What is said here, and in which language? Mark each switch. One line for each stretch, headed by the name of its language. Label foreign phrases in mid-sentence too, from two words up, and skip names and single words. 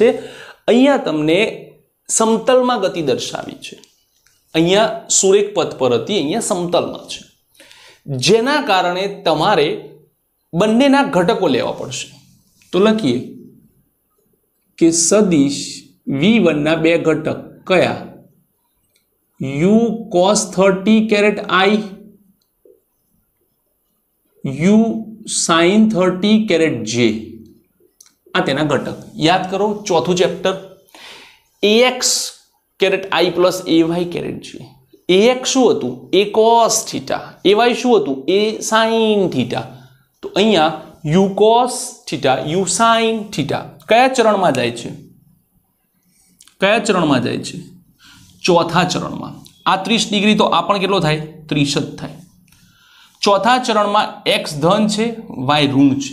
Gujarati: અહીંયા તમને સમતલમાં ગતિ દર્શાવી છે. અહીંયા સુરેખ પથ પર હતી, અહીંયા સમતલમાં છે. જેના કારણે તમારે બંનેના ઘટકો લેવા પડશે. તો લખીએ કે સદિશ V1 ના બે ઘટક કયા?
English: u cos 30 caret I, u sin 30 caret j.
Gujarati: આ તેના ઘટક. યાદ કરો ચોથું ચેપ્ટર,
English: ax caret I plus ay caret j.
Gujarati: ax શું હતું?
English: a cos theta.
Gujarati: ay શું હતું?
English: a sin theta.
Gujarati: તો અહીંયા
English: u cos theta, u sin theta
Gujarati: કયા ચરણમાં જાય છે? કયા ચરણમાં જાય છે? ચોથા ચરણમાં. આ 30 ડિગ્રી તો આ પણ કેટલો થાય? 30 જ થાય. ચોથા ચરણમાં x ધન છે, y ઋણ છે.